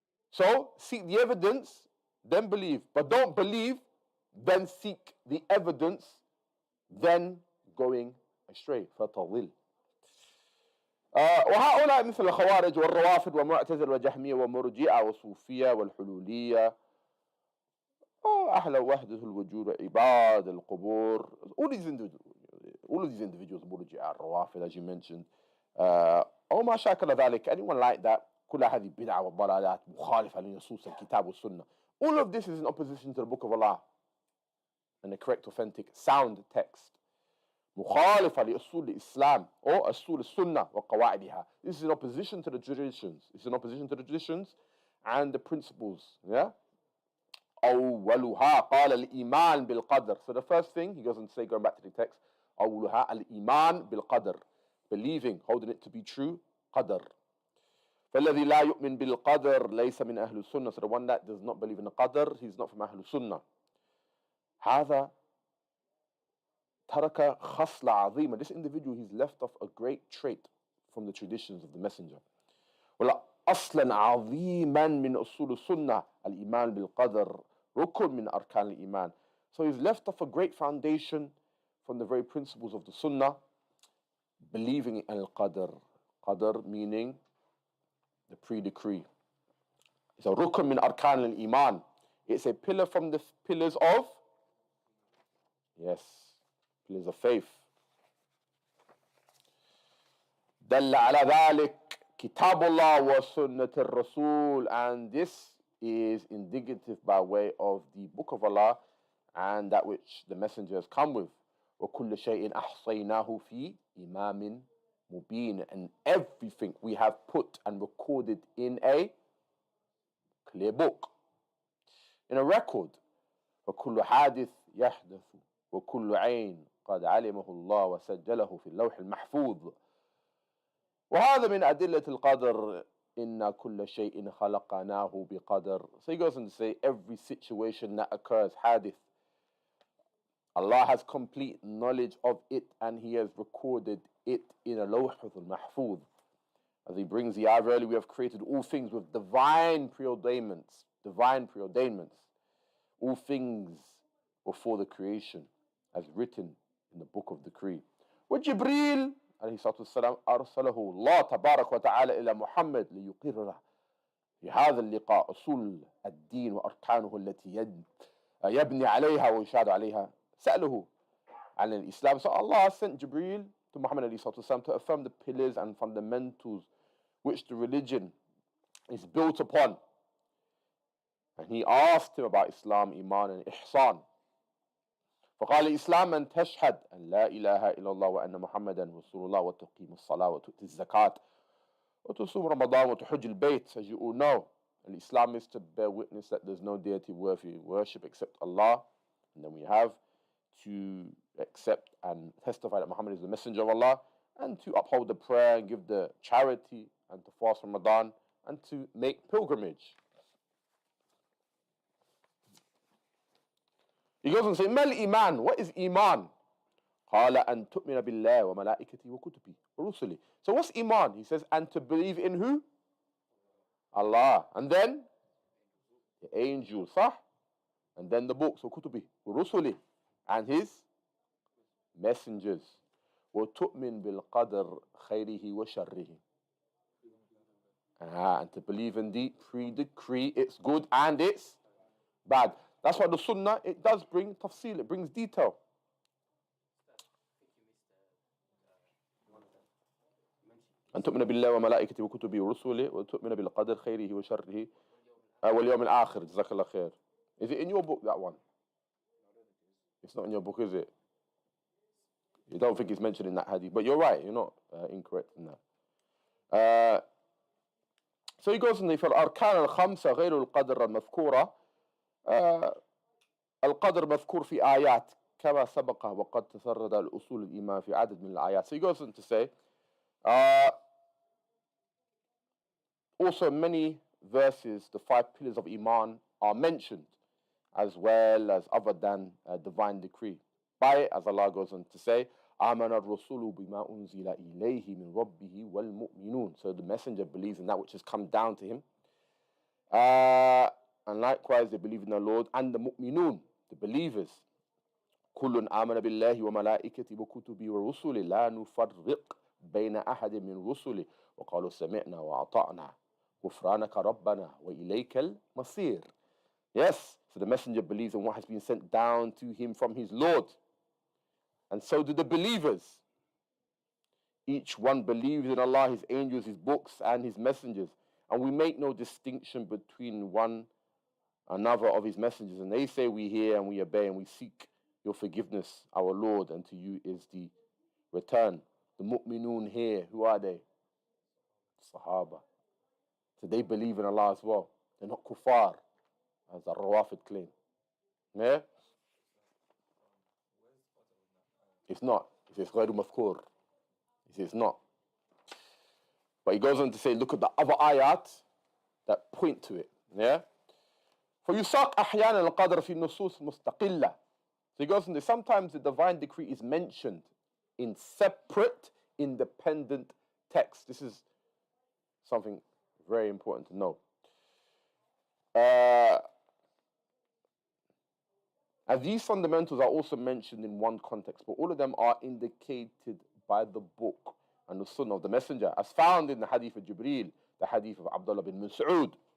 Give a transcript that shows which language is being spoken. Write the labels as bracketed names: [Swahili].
[English] So, seek the evidence, then believe. But don't believe, then seek the evidence, then going astray. [Arabic] فتضل. وهؤلاء مثل الخوارج والروافض ومعتزل وجهمية ومرجئة وصوفية والحلولية أهل وحدة الوجود عباد القبور. [English] All these individuals, all of these individuals, Murji'ah, Rawafid, as you mentioned, [Arabic] أو ما شاكل ذلك, [English] anyone like that, [Arabic] كل هذه بدعة وضلالات مخالفة لنصوص الكتاب والسنة. [English] All of this is in opposition to the Book of Allah and the correct, authentic, sound text. [Arabic] مخالفة لأصول الإسلام or أصول السنة وقواعدها. [English] This is in opposition to the traditions. It's in opposition to the traditions and the principles. Yeah. [Arabic] أولها قال الإيمان بالقدر. [English] So the first thing he goes on to say, going back to the text, [Arabic] أولها الإيمان بالقدر, [English] believing, holding it to be true, قدر. [Arabic] فالذي لا يؤمن بالقدر ليس من أهل السنة. [English] So the one that does not believe in the qadr, he's not from أهل السنة. [Arabic] هذا ترك خصلة عظيمة. [English] This individual, he's left off a great trait from the traditions of the messenger. [Arabic] ولا أصلا عظيما من أصول السنة الإيمان بالقدر ركن من أركان الإيمان. [English] So he's left off a great foundation from the very principles of the sunnah, believing in al-qadr. Qadr meaning the pre-decree. It's a rukn min arkan al-iman. It's a pillar from the pillars of, yes, pillars of faith. [Arabic] دل على ذلك كتاب الله وسنة الرسول, [English] and this is indicative by way of the Book of Allah and that which the messenger has come with. [Arabic] وكل شيء أحصيناه في إمام مبين, [English] and everything we have put and recorded in a clear book, in a record. [Arabic] وكل حادث يحدث وكل عين قد علمه الله وسجله في اللوح المحفوظ. وهذا من أدلة القدر إن كل شيء خلقناه بقدر. [English] So he goes on to say every situation that occurs, hadith, Allah has complete knowledge of it and He has recorded it in a lawh al-mahfuz. As he brings the ayah, earlier we have created all things with divine preordainments. Divine preordainments. All things before the creation, as written in the book of decree. [Arabic] وجبريل عليه الصلاة والسلام أرسله الله تبارك وتعالى إلى محمد ليقرره في هذا اللقاء أصول الدين وأركانه التي يبني عليها ويشهد عليها. سأله عن الإسلام. [English] So Allah sent Jibreel to Muhammad عليه الصلاة والسلام to affirm the pillars and fundamentals which the religion is built upon. And he asked him about Islam, Iman and Ihsan. [Arabic] فقال الإسلام أن تشهد أن لا إله إلا الله وأن محمدا رسول الله وتقيم الصلاة وتؤتي الزكاة وتصوم رمضان وتحج البيت. [English] As you all know, and Islam is to bear witness that there's no deity worthy of worship except Allah, and then we have to accept and testify that Muhammad is the messenger of Allah, and to uphold the prayer and give the charity and to fast Ramadan and to make pilgrimage. He goes and says, Mal Iman, what is Iman? [Arabic] قال أن تؤمن بالله وملائكته وكتبه ورسله. [English] So what's Iman? He says, and to believe in who? Allah. And then the angels, صح? And then the books, [Arabic] وكتبه ورسله, [English] and his messengers. [Arabic] وتؤمن بالقدر خيره وشره. [English] And to believe in the pre-decree, it's good and it's bad. That's why the Sunnah, it does bring tafsil, it brings detail. [Arabic] أن تؤمن بالله وملائكته وكتبه ورسله وتؤمن بالقدر خيره وشره واليوم الآخر. جزاك الله خير. [English] Is it in your book, that one? It's not in your book, is it? You don't think it's mentioned in that hadith, but you're right, you're not incorrect in that. So he goes on, [Arabic] فالأركان الخمسة غير القدر المذكورة القدر مذكور في آيات كما سبق وقد تسرد الأصول الإيمان في عدد من الآيات. [English] So he goes on to say also many verses the 5 pillars of Iman are mentioned as well as other than divine decree. By it, as Allah goes on to say, [Arabic] آمن الرسول بما أنزل إليه من ربه والمؤمنون. [English] So the messenger believes in that which has come down to him. And likewise they believe in the Lord and the mu'minun, the believers. [Arabic] كل آمن بالله وملائكته وكتبه ورسله لا نفرق بين أحد من رسله وقالوا سمعنا وأطعنا غفرانك ربنا وإليك المصير. [English] Yes, so the messenger believes in what has been sent down to him from his Lord. And so do the believers. Each one believes in Allah, His angels, His books, and His messengers. And we make no distinction between one another of His messengers. And they say we hear and we obey and we seek your forgiveness, our Lord, and to you is the return. The mu'minun here, who are they? Sahaba. So they believe in Allah as well. They're not kuffar, as the Rawafid claim. Yeah? It's not. It says [Arabic] غير مذكور. [English] He says not. But he goes on to say, look at the other ayat that point to it. Yeah? [Arabic] فيساق أحيانا القدر في النصوص مستقلة. [English] So he goes on to say, sometimes the divine decree is mentioned in separate, independent texts. This is something very important to know. And these fundamentals are also mentioned in one context, but all of them are indicated by the book and the Sunnah of the Messenger, as found in the hadith of Jibreel, the hadith of Abdullah bin Mas'ud.